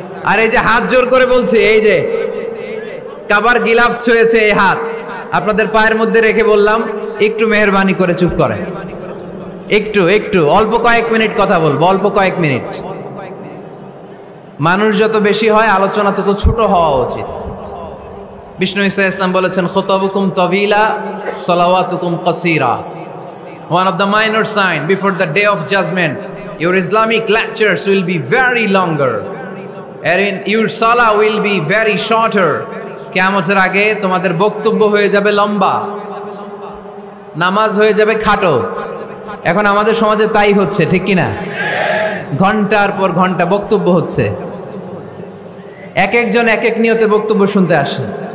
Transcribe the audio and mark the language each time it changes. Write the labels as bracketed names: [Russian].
[Bangla] আর এই যে হাত জোর করে বলছে, এই যে কাবার গিলাফ ছুঁয়েছে এই হাত, আপনাদের পায়ের মধ্যে রেখে বললাম একটু মেহেরবানি করে চুপ করেন, একটু একটু অল্প কয়েক মিনিট কথা বলবো, অল্প কয়েক মিনিট। মানুষ যত বেশি হয়, আলোচনা তত ছোট হওয়া উচিত। বিষ্ণু ঈসা ইসলাম বলেছেন, [Arabic] খুতাবুকুম তাবিলা, সালাওয়াতুকুম কাসীরা। [English] One of the minor sign before the day of judgment, your Islamic lectures will be very longer, and your salah will be very shorter. [Bangla] কিয়ামতের আগে তোমাদের বক্তব্য হয়ে যাবে লম্বা, নামাজ হয়ে যাবে খাটো। এখন আমাদের সমাজে তাই হচ্ছে, ঠিক কিনা? ঘন্টার পর ঘন্টা বক্তব্য হচ্ছে, এক একজন এক এক নিয়তে বক্তব্য শুনতে আসে।